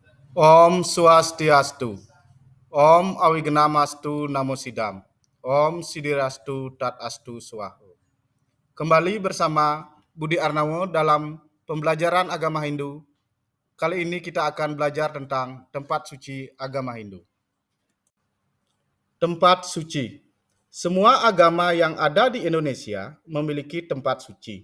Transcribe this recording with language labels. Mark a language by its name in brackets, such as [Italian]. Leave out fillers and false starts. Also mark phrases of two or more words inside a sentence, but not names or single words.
[Sanskrit] Om Swastiastu. Om Awignamastu Namo Sidam. Om Sidirastu Tat Astu Swaho. [Indonesian] Kembali bersama Budi Arnawo dalam pembelajaran agama Hindu. Kali ini kita akan belajar tentang tempat suci agama Hindu. Tempat suci. Semua agama yang ada di Indonesia memiliki tempat suci.